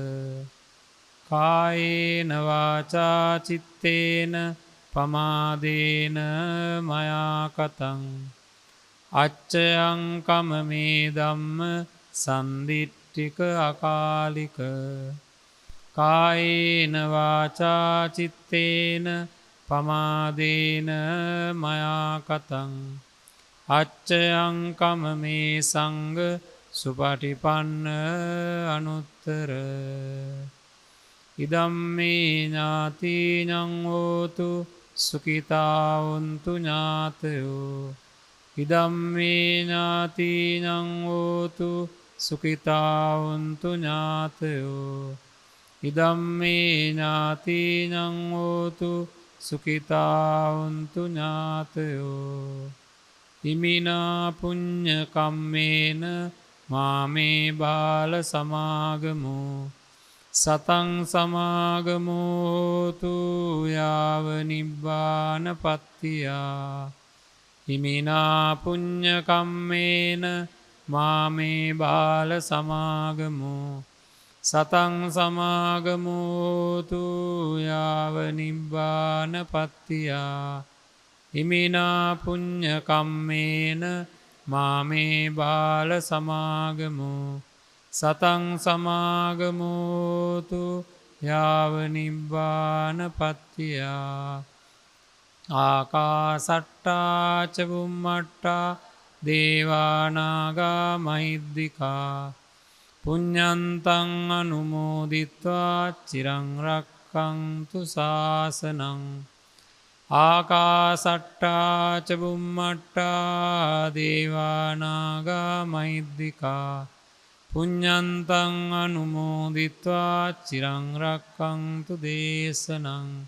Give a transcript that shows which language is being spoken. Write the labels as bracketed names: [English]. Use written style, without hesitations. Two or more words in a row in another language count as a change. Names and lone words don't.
[Pali] කායේන වාචා චිත්තේන පමාදේන මයා කතං අච්චයං කමමේ ධම්ම සන්දිට්ඨික අකාලික. කායේන වාචා චිත්තේන පමාදේන මයා කතං අච්චයං කමමේ සංඝ සුපටිපන්න අනුත්තර. ඉදම්මේ ඥාතිඤං හෝතු සුඛිතා වന്തു ඥාතයෝ. ඉදම්මේ ඥාතිඤං හෝතු සුඛිතා වന്തു ඥාතයෝ. ඉදම්මේ ඥාතිඤං හෝතු සුඛිතා වന്തു ඥාතයෝ. ඉමිනා පුඤ්ඤ කම්මේන මාමේ බාල සමාගමෝ සතං සමාගමෝතු යාව නිබ්බානපත්තියා. ඉමිනා පුඤ්ඤ කම්මේන මාමේ බාල සමාගමෝ සතං සමාගමෝතු යාව නිබ්බානපත්තියා. ඉමිනා පුඤ්ඤ කම්මේන මාමේ බාල සමාගමු සතං සමාගමෝතු යාව නිබ්බාන පත්තියා ආකාසට්ටා ච බුම්මට්ටා දේවානාගා මහිද්దికා පුඤ්ඤන්තං අනුමෝදිත්වා චිරං රක්ඛන්තු ශාසනං ආකාසට්ටා ච බුම්මට්ටා දේවානාගා මහිද්దికා පුඤ්ඤන්තං අනුමෝදිත්වා චිරං රක්ඛන්තු දේශනං